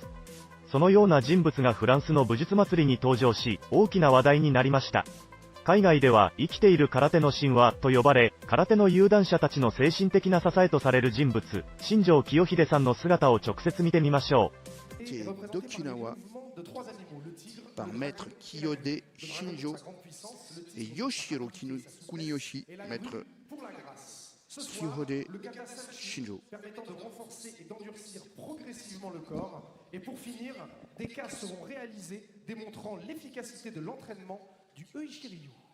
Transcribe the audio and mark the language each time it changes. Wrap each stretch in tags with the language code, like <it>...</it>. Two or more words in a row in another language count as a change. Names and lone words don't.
<ja>そのような人物がフランスの武術祭りに登場し、大きな話題になりました。海外では生きている空手の神話と呼ばれ、空手の有段者たちの精神的な支えとされる人物、新庄清秀さんの姿を直接見てみましょ</ja> <fr>う。d'Okinawa par maître Kiyode Shinjo et Yoshiro Kuniyoshi, maître Kiyode Shinjo. Permettant de renforcer et d'endurcir progressivement le corps. Et pour finir, des cas seront réalisés démontrant l'efficacité de l'entraînement du Uichi-Ryu.</fr>